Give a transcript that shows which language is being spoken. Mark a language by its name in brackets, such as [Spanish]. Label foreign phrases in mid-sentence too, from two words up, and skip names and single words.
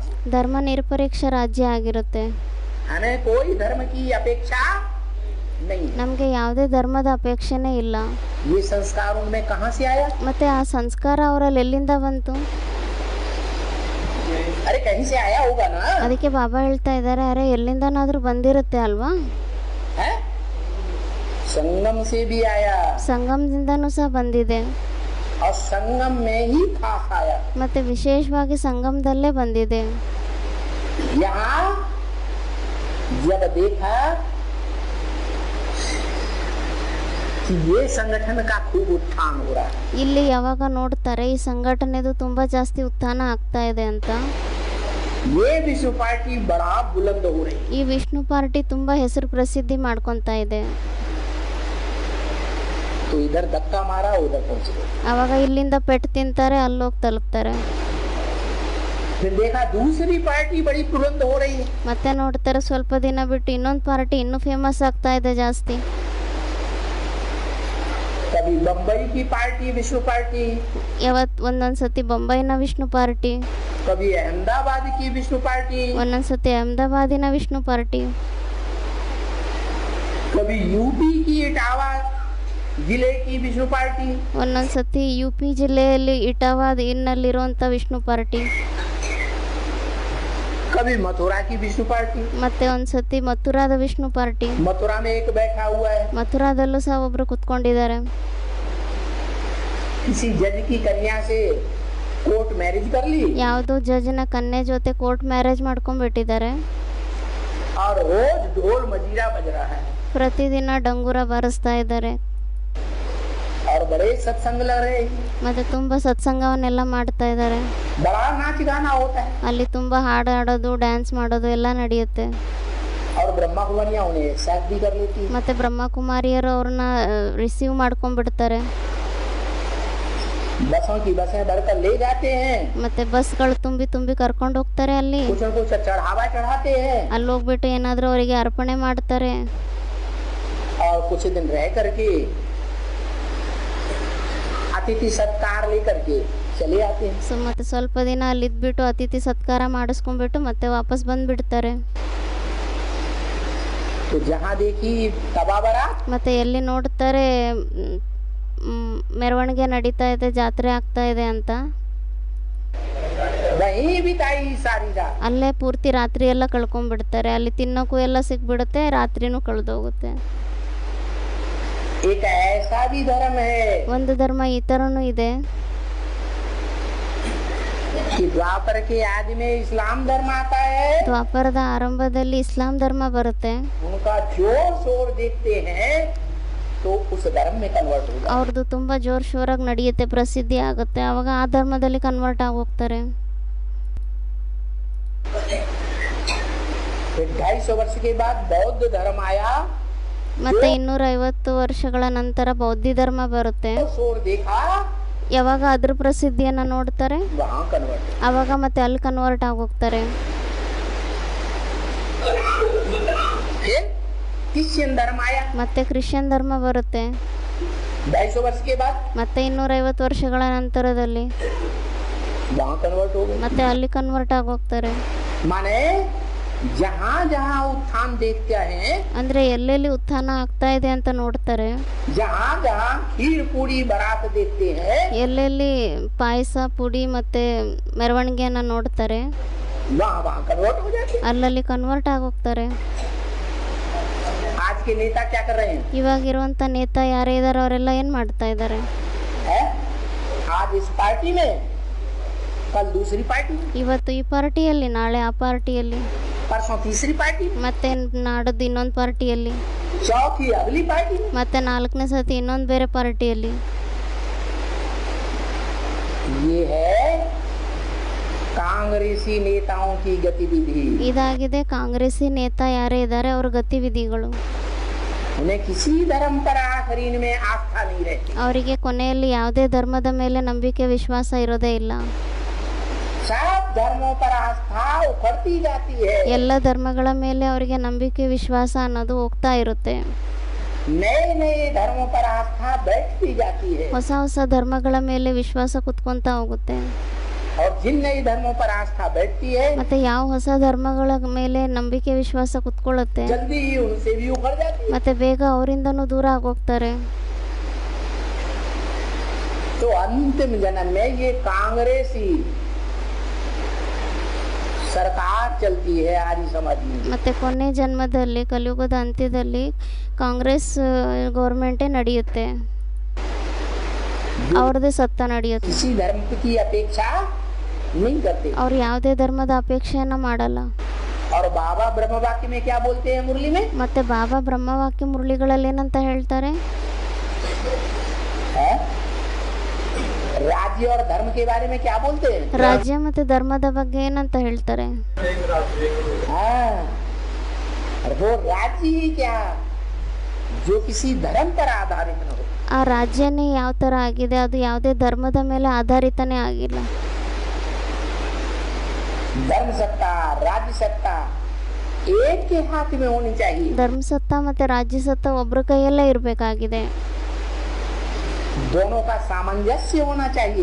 [Kannada] ಧರ್ಮ ನಿರಪೇಕ್ಷ ರಾಜ್ಯ ಆಗಿರುತ್ತೆ. [Hindi] हमें कोई धर्म की अपेक्षा नहीं है। [Kannada] ನಮಗೆ ಯಾವುದೇ ಧರ್ಮದ ಅಪೇಕ್ಷೆನೇ ಇಲ್ಲ. [Hindi] ये संस्कार उनमें कहाँ से आया? [Kannada] ಮತ್ತೆ ಆ ಸಂಸ್ಕಾರ ಅವರಲ್ಲಿ ಎಲ್ಲಿಂದ ಬಂತು? [Hindi] अरे कहीं से आया होगा ना, [Kannada] ಅದಕ್ಕೆ ಬಾಬಾ ಹೇಳ್ತಾ ಇದ್ದಾರೆ, ಅರೆ ಎಲ್ಲಿಂದನಾದ್ರೂ ಬಂದಿರುತ್ತೆ ಅಲ್ವಾ? [Hindi] है? संगम से भी आया [Kannada] ಸಂಗಮದಿಂದನೂ ಸಹ ಬಂದಿದೆ [Hindi] और संगम में ही खास आया। [Kannada] ಮತ್ತು ವಿಶೇಷವಾಗಿ ಸಂಗಮದಲ್ಲೇ ಬಂದಿದೆ। [Hindi] यहाँ जब देखा कि ये संगठन का खूब उत्थान हो रहा है, [Kannada] ಇಲ್ಲಿ ಯಾವಾಗ ನೋಡ್ತಾರೆ ಈ ಸಂಘಟನೆದು ತುಂಬ ಜಾಸ್ತಿ ಉತ್ಥಾನ ಆಗ್ತಾ ಇದೆ ಅಂತ, [Hindi] ये विश्व पार्टी बड़ा बुलंद हो रही, [Kannada] ಈ ವಿಷ್ಣು ಪಾರ್ಟಿ ತುಂಬ ಹೆಸರು ಪ್ರಸಿದ್ಧಿ ಮಾಡ್ಕೊತಾ ಇದೆ। [Hindi] तो इधर धक्का मारा उधर पहुंच गए। [Kannada] ಆವಾಗ ಇಲ್ಲಿಂದ ಪೆಟ್ಟು ತಿಂತಾರೆ, ಅಲ್ಲೋಗಿ ತಲುಪ್ತಾರೆ। [Hindi] फिर देखा दूसरी पार्टी बड़ी बुलंद हो रही है, [Kannada] ಮತ್ತೆ ನೋಡ್ತಾರೆ ಸ್ವಲ್ಪ ದಿನ ಬಿಟ್ಟು ಇನ್ನೊಂದು ಪಾರ್ಟಿ ಇನ್ನೂ ಫೇಮಸ್ ಆಗ್ತಾ ಇದೆ ಜಾಸ್ತಿ। [Hindi] कभी बम्बई की पार्टी विश्व पार्टी, [Kannada] ಒಂದೊಂದು ಸತಿ ಬೊಂಬೈನ ವಿಷ್ಣು ಪಾರ್ಟಿ, [Hindi] कभी अहमदाबाद की विष्णु पार्टी, [Kannada] ಒಂದೊಂದು ಸತಿ ಅಹಮದಾಬಾದಿನ ವಿಷ್ಣು ಪಾರ್ಟಿ, [Hindi] कभी यूपी की इटावा जिले की विष्णु पार्टी, [Kannada] ಒಂದೊಂದು ಸತಿ ಯು ಪಿ ಜಿಲ್ಲೆಯಲ್ಲಿ ಇಟಾವಾದ ಇನ್ನಲ್ಲಿರುವಂಥ ವಿಷ್ಣು ಪಾರ್ಟಿ, [Hindi] कभी मथुरा की विष्णु पार्टी। [Kannada] ಮತ್ತೆ ಒಂದು ಸತಿ ಮಥುರಾದ ವಿಷ್ಣು ಪಾರ್ಟಿ, [Hindi] मथुरा में एक बैठा हुआ है, [Kannada] ಮಥುರಾದಲ್ಲೂ ಸಹ ಒಬ್ರು ಕುತ್ಕೊಂಡಿದ್ದಾರೆ। [Hindi] किसी जज की कन्या से [English] court marriage [Hindi] कर ली [Kannada] ಯಾವುದೋ ಜಜ್ನ ಕನ್ಯೆ ಜೊತೆ [English] court marriage [Kannada] ಮಾಡ್ಕೊಂಡ್ಬಿಟ್ಟಿದ್ದಾರೆ। [Hindi] और रोज ढोल मजीरा बज रहा है [Kannada] ಪ್ರತಿದಿನ ಡಂಗೂರ ಬಾರಿಸ್ತಾ ಇದ್ದಾರೆ [Hindi] और बड़े सत्संग लग रहे हैं, [Kannada] ಮತ್ತೆ ತುಂಬ ಸತ್ಸಂಗವನ್ನೆಲ್ಲ ಮಾಡ್ತಾ ಇದ್ದಾರೆ। [Hindi] बड़ा नाच गाना होता है [Kannada] ಅಲ್ಲಿ ತುಂಬ ಹಾಡು ಹಾಡೋದು ಡ್ಯಾನ್ಸ್ ಮಾಡೋದು ಎಲ್ಲ ನಡೆಯುತ್ತೆ। [Hindi] और ब्रह्मा कुमारियां उन्हें एक्सेप्ट भी कर लेती है। [Kannada] ಮತ್ತೆ ಬ್ರಹ್ಮಕುಮಾರಿಯರು ಅವ್ರನ್ನ ರಿಸೀವ್ ಮಾಡ್ಕೊಂಡ್ಬಿಡ್ತಾರೆ। [Hindi] बसों की बसें भरकर ले जाते हैं, [Kannada] ಮತ್ತೆ ಬಸ್ಗಳು ತುಂಬಿ ತುಂಬಿ ಕರ್ಕೊಂಡು ಹೋಗ್ತಾರೆ। ಅಲ್ಲಿ [Hindi] कुछ न कुछ चढ़ावा चढ़ाते हैं [Kannada] ಅಲ್ಲಿ ಹೋಗ್ಬಿಟ್ಟು ಏನಾದರೂ ಅವರಿಗೆ ಅರ್ಪಣೆ ಮಾಡ್ತಾರೆ। [Hindi] और कुछ दिन रह करके अतिथि सत्कार लेकर के चले आते हैं। [Kannada] ಸೊ ಮತ್ತೆ ಸ್ವಲ್ಪ ದಿನ ಅಲ್ಲಿದ್ಬಿಟ್ಟು ಅತಿಥಿ ಸತ್ಕಾರ ಮಾಡಿಸ್ಕೊಂಡ್ಬಿಟ್ಟು ಮತ್ತೆ ವಾಪಸ್ ಬಂದ್ಬಿಡ್ತಾರೆ। [Hindi] तो जहाँ देखी तबा बारात, [Kannada] ಮತ್ತೆ ಎಲ್ಲಿ ನೋಡ್ತಾರೆ ಮೆರವಣಿಗೆ ನಡೀತಾ ಇದೆ, ಜಾತ್ರೆ ಆಗ್ತಾ ಇದೆ ಅಂತ, [Hindi] वहीं बिताई सारी रात। [Kannada] ಅಲ್ಲೇ ಪೂರ್ತಿ ರಾತ್ರಿ ಎಲ್ಲ ಕಳ್ಕೊಂಡ್ಬಿಡ್ತಾರೆ। ಅಲ್ಲಿ ತಿನ್ನೋಕ್ಕೂ ಎಲ್ಲ ಸಿಕ್ಬಿಡುತ್ತೆ, ರಾತ್ರಿನೂ ಕಳೆದೋಗುತ್ತೆ। [Hindi] एक ऐसा भी धर्म है [Kannada] ಒಂದು ಧರ್ಮ ಈ ಥರನೂ ಇದೆ [Hindi] कि द्वापर के आदि में इस्लाम धर्म आता है, [Kannada] ದ್ವಾಪರದ ಆರಂಭದಲ್ಲಿ ಇಸ್ಲಾಂ ಧರ್ಮ ಬರುತ್ತೆ। [Hindi] उनका जोर शोर देखते हैं तो उस धर्म में कन्वर्ट हो जाते [Kannada] ಅವ್ರದ್ದು ತುಂಬ ಜೋರ್ ಶೋರಾಗಿ ನಡೆಯುತ್ತೆ, ಪ್ರಸಿದ್ಧಿ ಆಗುತ್ತೆ, ಆವಾಗ ಆ ಧರ್ಮದಲ್ಲಿ ಕನ್ವರ್ಟ್ ಆಗಿ ಹೋಗ್ತಾರೆ। [Hindi] फिर 250 वर्ष के बाद बौद्ध धर्म आया, [Kannada] ಮತ್ತೆ 250 ವರ್ಷಗಳ ನಂತರ ಬೌದ್ಧ ಧರ್ಮ ಬರುತ್ತೆ। [Hindi] शोर देखा, [Kannada] ಯಾವಾಗ ಅದ್ರ ಪ್ರಸಿದ್ಧಿಯನ್ನು ನೋಡ್ತಾರೆ [Hindi] वहाँ कन्वर्ट। [Kannada] ಆವಾಗ ಮತ್ತೆ ಅಲ್ಲಿ ಕನ್ವರ್ಟ್ ಆಗಿ ಹೋಗ್ತಾರೆ। [Hindi] फिर क्रिश्चियन धर्म आया, [Kannada] ಮತ್ತೆ ಕ್ರಿಶ್ಚಿಯನ್ ಧರ್ಮ ಬರುತ್ತೆ। [Hindi] 250 वर्ष के बाद [Kannada] ಮತ್ತೆ 250 ವರ್ಷಗಳ ನಂತರದಲ್ಲಿ [Hindi] वहाँ कन्वर्ट हो गए। [Kannada] ಮತ್ತೆ ಅಲ್ಲಿ कन्वर्ट ಆಗಿ ಹೋಗ್ತಾರೆ। [Hindi] माने जहाँ जहाँ उत्थान देखते हैं, [Kannada] ಅಂದ್ರೆ ಎಲ್ಲೆಲ್ಲಿ ಉತ್ಥಾನ ಆಗ್ತಾ ಇದೆ ಅಂತ ನೋಡ್ತಾರೆ, [Hindi] जहाँ जहाँ खीर पूरी बारात देखते हैं, [Kannada] ಎಲ್ಲೆಲ್ಲಿ ಪಾಯಸ ಪುಡಿ ಮತ್ತೆ ಮೆರವಣಿಗೆಯನ್ನ ನೋಡ್ತಾರೆ, [Hindi] वहाँ वहाँ कन्वर्ट हो जाते हैं। [Kannada] ಅಲ್ಲಲ್ಲಿ ಕನ್ವರ್ಟ್ ಆಗಿ ಹೋಗ್ತಾರೆ। [Hindi] आज के नेता क्या कर रहे हैं? [Kannada] ಇವಾಗಿರುವಂತ ನೇತಾ ಯಾರೇ ಇದಾರೆ ಅವರೆಲ್ಲ ಏನ್ ಮಾಡ್ತಾ ಇದ್ದಾರೆ? [Hindi] है? आज इस पार्टी में, कल दूसरी पार्टी में, [Kannada] ಇವತ್ತು ಈ ಪಾರ್ಟಿಯಲ್ಲಿ, ನಾಳೆ ಆ ಪಾರ್ಟಿಯಲ್ಲಿ, [Hindi] परसों तीसरी पार्टी में, [Kannada] ಮತ್ತೆ ನಾಡದ್ದು ಇನ್ನೊಂದು ಪಾರ್ಟಿಯಲ್ಲಿ, [Hindi] चौथी अगली पार्टी में। [Kannada] ಮತ್ತೆ 4ನೇ ಸತಿ ಇನ್ನೊಂದು ಬೇರೆ ಪಾರ್ಟಿಯಲ್ಲಿ। [Hindi] ये है कांग्रेसी नेताओं की गतिविधि। [Kannada] ಇದಾಗಿದೆ ಕಾಂಗ್ರೆಸ್ಸಿ ನೇತಾ ಯಾರೇ ಇದ್ದಾರೆ ಅವ್ರ ಗತಿವಿಧಿಗಳು। [Hindi] उन्हें किसी धर्म पर आखिरीन में आस्था नहीं रहती। [Kannada] ಅವರಿಗೆ ಕೊನೆಯಲ್ಲಿ ಯಾವುದೇ ಧರ್ಮದ ಮೇಲೆ ನಂಬಿಕೆ ವಿಶ್ವಾಸ ಇರೋದೇ ಇಲ್ಲ। [Hindi] सब धर्मों पर आस्था उखड़ती जाती है, [Kannada] ಎಲ್ಲ ಧರ್ಮಗಳ ಮೇಲೆ ಅವರಿಗೆ ನಂಬಿಕೆ ವಿಶ್ವಾಸ ಅನ್ನೋದು ಹೋಗ್ತಾ ಇರುತ್ತೆ। [Hindi] नए नए धर्मों पर आस्था बैठती जाती है, [Kannada] ಹೊಸ ಹೊಸ ಧರ್ಮಗಳ ಮೇಲೆ ವಿಶ್ವಾಸ ಕುತ್ಕೊಂತ ಹೋಗುತ್ತೆ। [Hindi] और जिन नए धर्मों पर आस्था बैठती है, [Kannada] ಮತ್ತೆ ಯಾವ ಹೊಸ ಧರ್ಮಗಳ ಮೇಲೆ ನಂಬಿಕೆ ವಿಶ್ವಾಸ ಕುತ್ಕೊಳ್ಳುತ್ತೆ, [Hindi] जल्दी ही उनसे भी उखड़ जाती है। [Kannada] ಮತ್ತೆ ಬೇಗ ಅವರಿಂದನೂ ದೂರ ಆಗೋಗ್ತಾರೆ। [Hindi] तो अंतिम जन्म में ये कांग्रेसी सरकार चलती है आर्य समाज में। [Kannada] ಮತ್ತು ಕೊನೆ ಜನ್ಮದಲ್ಲಿ ಕಲಿಯುಗದ ಅಂತ್ಯದಲ್ಲಿ ಕಾಂಗ್ರೆಸ್ ಗೌರ್ಮೆಂಟೇ ನಡೆಯುತ್ತೆ, ಅವ್ರದ್ದೇ ಸತ್ತ ನಡೆಯುತ್ತೆ. [Hindi] किसी धर्म की अपेक्षा नहीं करते। [Kannada] ಅವ್ರು ಯಾವುದೇ ಧರ್ಮದ ಅಪೇಕ್ಷೆಯನ್ನು ಮಾಡಲ್ಲ. [Hindi] और बाबा ब्रह्म वाक्य में क्या बोलते हैं मुरली में? [Kannada] ಮತ್ತೆ ಬಾಬಾ ಬ್ರಹ್ಮವಾಕ್ಯ ಮುರಳಿಗಳಲ್ಲಿ ಏನಂತ ಹೇಳ್ತಾರೆ? [Hindi] है? राज्य और धर्म के बारे में क्या बोलते हैं? [Kannada] ರಾಜ್ಯ ಮತ್ತು ಧರ್ಮದ ಬಗ್ಗೆ ಏನಂತ ಹೇಳ್ತಾರೆ? [Hindi] हाँ, और वो राज्य ही क्या जो किसी धर्म पर आधारित न हो। [Kannada] ಆ ರಾಜ್ಯನೇ ಯಾವ ಥರ ಆಗಿದೆ, ಅದು ಯಾವುದೇ ಧರ್ಮದ ಮೇಲೆ ಆಧಾರಿತನೇ ಆಗಿಲ್ಲ. [Hindi] धर्म सत्ता राज्य सत्ता एक के हाथ में होनी चाहिए। [Kannada] ಧರ್ಮಸತ್ತ ಮತ್ತು ರಾಜ್ಯ ಸತ್ತ ಒಬ್ಬರ ಕೈಯಲ್ಲೇ ಇರಬೇಕಾಗಿದೆ. [Hindi] दोनों का सामंजस्य होना चाहिए,